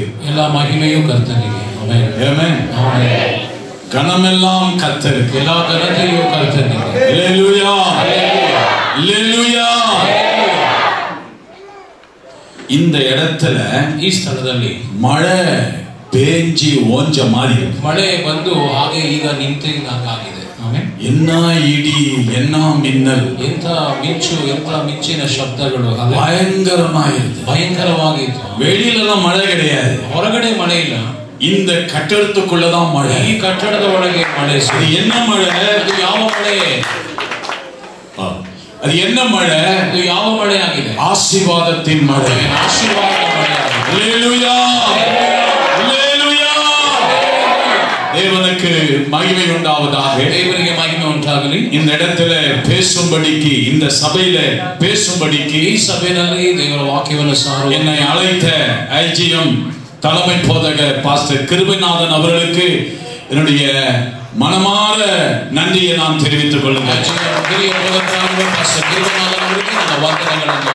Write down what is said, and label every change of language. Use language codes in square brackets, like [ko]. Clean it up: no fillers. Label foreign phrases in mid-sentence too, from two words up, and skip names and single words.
[ta] எல்லா மகிமையும் கர்த்தருக்கு. ஆமென். ஆமென். ஆமென். கனமெல்லாம் கர்த்தருக்கு. எல்லா கனத்தையும் கர்த்தருக்கு. அல்லேலூயா. அல்லேலூயா. இந்த இடத்துல [kn] ಈ ಸ್ಥಳದಲ್ಲಿ [ta] மழை பெஞ்சி ஓஞ்ச மாதிரி [kn] ಮಳೆ ಬಂದು ಹಾಗೆ ಈಗ ನಿಂತಿದ್ದಾಗಿದೆ. ಆಮೆನ್. [ta] என்ன இடி என்ன மின்னல், [kn] ಎಂತ ಮಿಂಚು, ಎಂತ ಮಿಂಚಿನ ಶಬ್ದಗಳು [ta] பயங்கரமாயிருக்கு. வெளியில மழை கிடையாது, [kn] ಹೊರಗಡೆ ಮಳೆ ಇಲ್ಲ. [ta] இந்த கட்டடத்துக்குள்ளதான் மழை. [kn] ಈ ಕಟ್ಟಡದ ಒಳಗೆ ಮಳೆ. [ta] அது என்ன மழை? [kn] ಅದು ಯಾವ ಮಳೆ? [ta] அது என்ன மழை? [kn] ಅದು ಯಾವ ಮಳೆ ಆಗಿದೆ? [ta] ஆசீர்வாதத்தின் மழை. [kn] ಆಶೀರ್ವಾದದ ಮಳೆ. [ta] அல்லேலூயா. அல்லேலூயா. தேவனுக்கு மகிமை உண்டாவதாக. தேவனுக்கு மகிமை உண்டாகಲಿ. இந்த இடத்துல பேசும்படிக்கு, இந்த சபையில பேசும்படிக்கு [kn] ಈ ಸಭೆಯಲ್ಲಿ ದೇವರ ವಾಕ್ಯವನ್ನು ಸಾರುವ [ta] என்னை அழைத்த ஐஜிஎம் தலைமை போதகர் பாஸ்டர் கிருபைநாதன் அவர்களுக்கு என்னுடைய மனமார நன்றியை நான் தெரிவித்துக் கொள்கிறேன். [kn] ಪಾಸ್ಟರ್ ಕಿರುಬನಾಥನ್ ಅವರಿಗೆ ನನ್ನ ವಂದನೆಗಳನ್ನು